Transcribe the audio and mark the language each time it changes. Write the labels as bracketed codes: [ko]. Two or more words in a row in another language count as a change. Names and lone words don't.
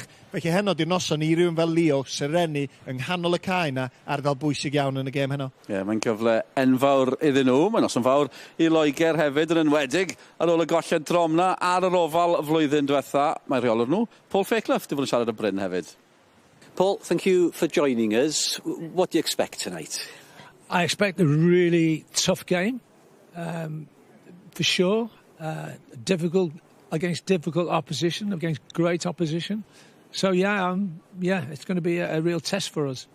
[cy] Felly heno di'r noson I rywun fel Leo, serenu yng nghanol y cae na ardal bwysig iawn yn y gêm heno. Ie, mae'n gyfle enfawr iddyn nhw. Mae'n noson fawr I Loegr hefyd yn enwedig ar ôl y golled dromna ar yr ofal flwyddyn diwetha. Mae rheolwr nhw, Paul Fairclough, di fod yn siarad y Bryn hefyd. Paul, [en] thank you for joining us. What do you expect tonight? I expect a really tough game. For sure, difficult against difficult opposition, against great opposition. So it's going to be a real test for us.